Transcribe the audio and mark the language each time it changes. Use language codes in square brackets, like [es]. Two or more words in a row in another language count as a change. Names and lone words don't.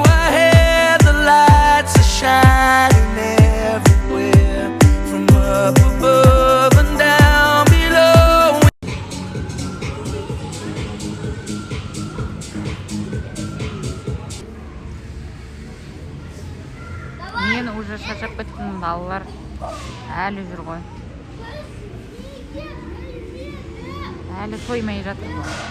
[en] our hair, the lights are shining everywhere, from up above and down below. [kk] Мен уже шаршап кеттім, балалар әлі жүр ғой. Әлі тоймай жатыр ғой.